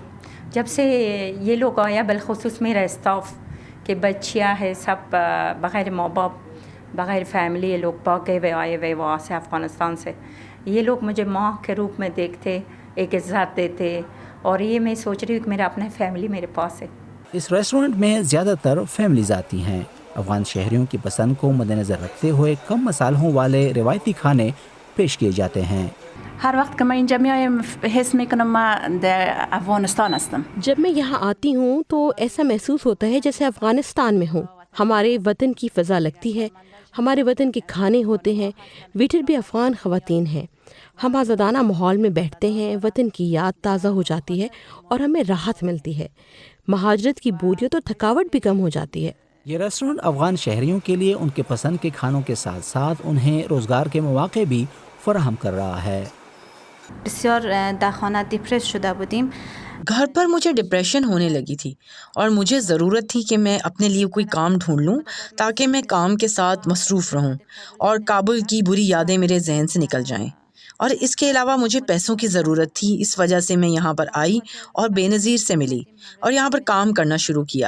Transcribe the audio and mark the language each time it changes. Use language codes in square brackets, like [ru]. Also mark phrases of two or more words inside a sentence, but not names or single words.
[ur] جب سے یہ لوگ آیا، بالخصوص میرا اسٹاف کہ بچیاں ہے سب بغیر ماں باپ بغیر فیملی، یہ لوگ بھاگ گئے آئے ہوئے وہاں سے افغانستان سے، یہ لوگ مجھے ماں کے روپ میں دیکھتے، ایک عزت دیتے، اور یہ میں سوچ رہی ہوں کہ میرا اپنا فیملی میرے پاس ہے۔ اس ریسٹورنٹ میں زیادہ تر فیملیز آتی ہیں۔ افغان شہریوں کی پسند کو مد نظر رکھتے ہوئے کم مصالحوں والے روایتی کھانے پیش کیے جاتے ہیں۔ [fa] هر وقت که من اینجا میایم حس میکنم من در افغانستان هستم. [ur] جب میں یہاں آتی ہوں تو ایسا محسوس ہوتا ہے جیسے افغانستان میں ہوں۔ ہمارے وطن کی فضا لگتی ہے، ہمارے وطن کے کھانے ہوتے ہیں، ویٹر بھی افغان خواتین ہیں۔ ہم آزادانہ ماحول میں بیٹھتے ہیں، وطن کی یاد تازہ ہو جاتی ہے اور ہمیں راحت ملتی ہے۔ مہاجرت کی بوریت اور تھکاوٹ بھی کم ہو جاتی ہے۔ یہ ریسٹورنٹ افغان شہریوں کے لیے ان کے پسند کے کھانوں کے ساتھ ساتھ انہیں روزگار کے مواقع بھی فراہم کر رہا ہے۔ [fa] بسیار در خانه دیپریس شده بودیم۔ [ur] گھر پر مجھے ڈپریشن ہونے لگی تھی اور مجھے ضرورت تھی کہ میں اپنے لیے کوئی کام ڈھونڈ لوں تاکہ میں کام کے ساتھ مصروف رہوں اور کابل کی بری یادیں میرے ذہن سے نکل جائیں، اور اس کے علاوہ مجھے پیسوں کی ضرورت تھی۔ اس وجہ سے میں یہاں پر آئی اور بے نظیر سے ملی اور یہاں پر کام کرنا شروع کیا۔